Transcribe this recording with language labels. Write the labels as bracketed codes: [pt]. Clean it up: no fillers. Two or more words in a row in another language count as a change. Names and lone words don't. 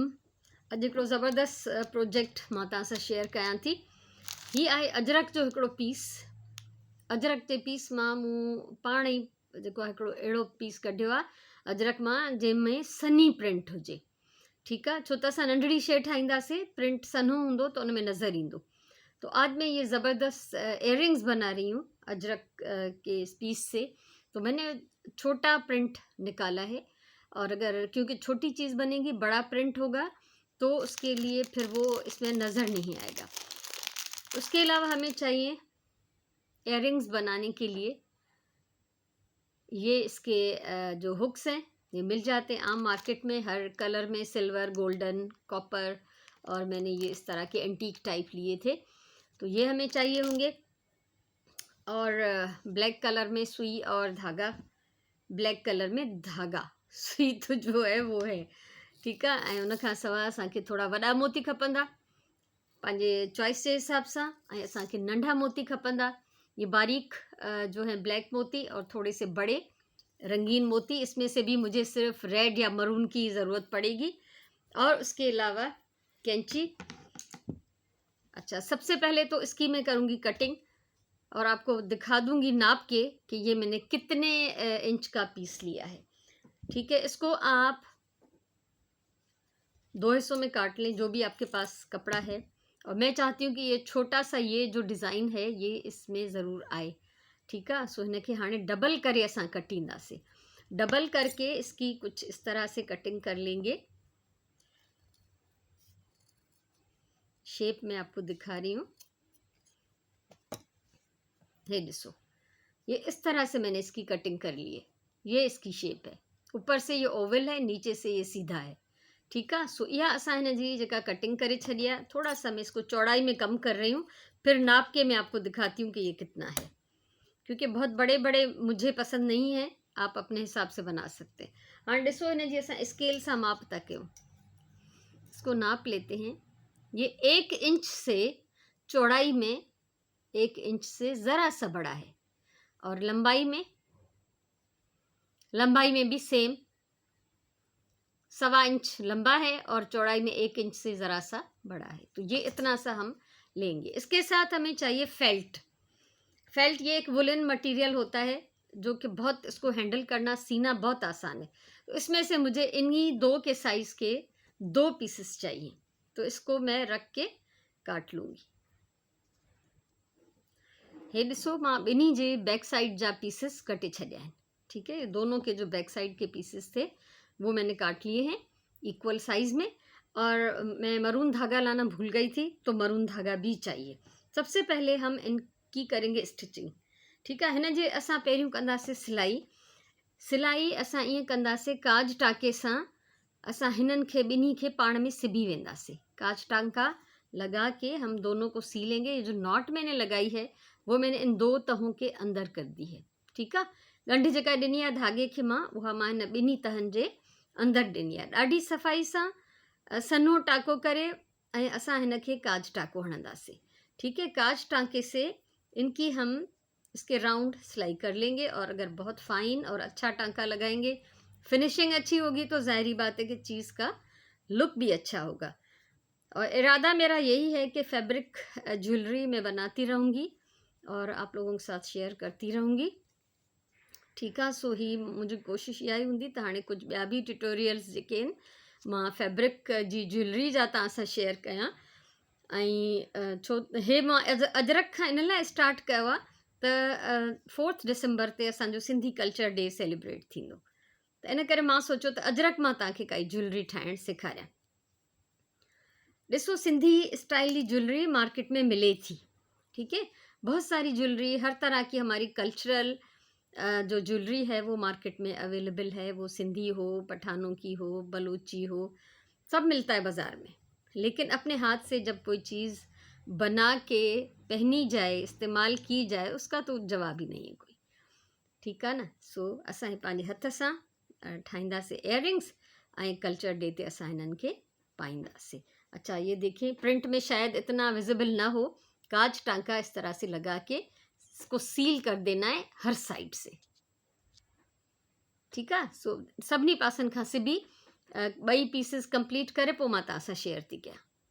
[sd] अॼु हिकिड़ो ज़बरदस्त प्रोजेक्ट मां तव्हां सां शेयर कयां थी। हीअ आहे अजरक जो हिकिड़ो पीस। अजरक जे पीस मां मूं पाण ई जेको आहे हिकिड़ो अहिड़ो पीस कढियो आहे अजरक मां जंहिंमें सनी प्रिंट हुजे। ठीकु आहे, छो त असां नंढड़ी शइ ठाहींदासीं, प्रिंट सन्हो हूंदो त उन में नज़र ईंदो। [hi] तो आज मैं ये ज़बरदस्त इयररिंग्स बना रही हूँ अजरक के इस पीस से। तो मैंने छोटा प्रिंट निकाला है, और अगर क्योंकि छोटी चीज़ बनेगी बड़ा प्रिंट होगा तो उसके लिए फिर वो इसमें नज़र नहीं आएगा। उसके अलावा हमें चाहिए इयररिंग्स बनाने के लिए ये इसके जो हुक्स हैं ये मिल जाते हैं आम मार्केट में, हर कलर में, सिल्वर, गोल्डन, कॉपर, और मैंने ये इस तरह के [en] antique type [hi] लिए थे। तो ये हमें चाहिए होंगे। और [en] black color [hi] में सुई और धागा, [en] black color [hi] में धागा, सुई तो जो है वो है। [sd] ठीकु आहे। ऐं उन खां सवाइ असांखे थोरा वॾा मोती खपंदा पंहिंजे चॉइस जे हिसाब सां, ऐं असांखे नंढा मोती खपंदा। [hi] ये बारीक जो है ब्लैक मोती और थोड़े से बड़े रंगीन मोती। इसमें से भी मुझे सिर्फ रेड या मरून की ज़रूरत पड़ेगी। और उसके अलावा कैंची। अच्छा, सबसे पहले तो इसकी मैं करूँगी कटिंग और आपको दिखा दूंगी नाप के कि ये मैंने कितने इंच का पीस लिया है। ठीक है, इसको आप दो हिस्सों में काट लें, जो भी आपके पास कपड़ा है। और मैं चाहती हूँ कि ये छोटा सा ये जो डिज़ाइन है ये इसमें ज़रूर आए। ठीक है, [sd] सो हिन खे हाणे डबल करे असां कटींदासीं। [hi] डबल करके इसकी कुछ इस तरह से कटिंग कर लेंगे। शेप मैं आपको दिखा रही हूँ, ये ॾिसो, ये इस तरह से मैंने इसकी कटिंग कर ली है। ये इसकी शेप है, ऊपर से ये ओवल है, नीचे से ये सीधा है। ठीक है, [sd] सो इहा असां हिन जी जेका कटिंग करे छॾी आहे। [hi] थोड़ा सा मैं इसको चौड़ाई में कम कर रही हूँ, फिर नाप के मैं आपको दिखाती हूँ कि ये कितना है, क्योंकि बहुत बड़े बड़े मुझे पसंद नहीं है, आप अपने हिसाब से बना सकते हैं। [sd] हाँ ॾिसो, हिन जी असां स्केल सां माप था कयूं। [hi] इसको नाप लेते हैं। ये 1 इंच से चौड़ाई में 1 इंच से ज़रा सा बड़ा है, और लंबाई में भी सेम 1.25 इंच लंबा है और चौड़ाई में 1 इंच से ज़रा सा बड़ा है। तो ये इतना सा हम लेंगे। इसके साथ हमें चाहिए फेल्ट। फेल्ट ये एक [en] woolen material [hi] होता है जो कि बहुत, इसको हैंडल करना, सीना बहुत आसान है। तो इसमें से मुझे इन्हीं 2 के साइज़ के 2 पीसेस चाहिए। तो इसको मैं रख के काट लूँगी। [sd] हे ॾिसो, मां ॿिन्ही जे [en] back side [sd] जा पीसेस कटे छॾिया आहिनि। [hi] ठीक है, दोनों के जो [en] back side [hi] के पीसेस थे वो मैंने काट लिए हैं [en] equal size [hi] में। और मैं मरून धागा लाना भूल गई थी, तो मरून धागा भी चाहिए। सबसे पहले हम इनकी करेंगे स्टिचिंग। ठीक है, [sd] हिन जे असां पहिरियों कंदासीं सिलाई असां ईअं कंदासीं, काज टाके सां असां हिननि खे ॿिन्ही खे पाण में सिबी वेंदासीं। [hi] काज टांका लगा के हम दोनों को सी लेंगे। ये जो नॉट मैंने लगाई है वो मैंने इन 2 तहों के अंदर कर दी है। [sd] ठीक आहे, ॻंढि जेका ॾिनी आहे धागे खे मां, उहा मां हिन ॿिन्ही तहनि जे अंदरि ॾिनी आहे। ॾाढी सफ़ाई सां सन्हो टाको करे ऐं असां हिन खे काज टाको हणंदासीं। [hi] ठीक है, काज टांके से इनकी हम इसके राउंड सिलाई कर लेंगे। और अगर बहुत फाइन और अच्छा टांका लगाएंगे, फिनिशिंग अच्छी होगी, तो ज़ाहिरी बात है कि चीज़ का लुक भी अच्छा होगा। और इरादा मेरा यही है कि [en] fabric jewelry [hi] में बनाती रहूँगी और आप लोगों के साथ शेयर करती रहूँगी। [sd] ठीक आहे, सो ही मुंहिंजी कोशिशि इहा ई हूंदी त हाणे कुझु ॿिया बि ट्यूटोरियल्स जेके आहिनि मां फैब्रिक जी ज्वेलरी जा तव्हां सां शेयर कयां। ऐं छो हे मां अजरक खां इन लाइ स्टार्ट कयो आहे त 4 डिसंबर ते असांजो [en] Sindhi Culture Day celebrate [sd] थींदो, त इन करे मां सोचियो त अजरक मां तव्हांखे काई ज्वेलरी ठाहिणु सेखारियां। [hi] ॾिसो, सिंधी स्टाइल की ज्वेलरी मार्केट में [sd] मिले थी। [hi] ठीक है, बहुत सारी ज्वेलरी, हर तरह की हमारी कल्चरल जो ज्वेलरी है वो मार्केट में अवेलेबल है। वो सिंधी हो, पठानों की हो, बलूची हो, सब मिलता है बाज़ार में। लेकिन अपने हाथ से जब कोई चीज़ बना के पहनी जाए, इस्तेमाल की जाए, उसका तो जवाब ही नहीं है कोई। ठीक है ना, [sd] सो असां पंहिंजे हथ सां ठाहींदासीं इयररिंग्स, ऐं [en] Culture Day [sd] ते असां हिननि खे पाईंदासीं। [hi] अच्छा, ये देखिए, प्रिंट में शायद इतना विजिबल ना हो, काज टांका इस तरह से लगा के इसको सील कर देना है हर साइड से। ठीक है, [sd] सो सभिनी पासनि खां सिबी ॿई पीसिस कंप्लीट करे पोइ मां तव्हां सां शेयर थी कयां।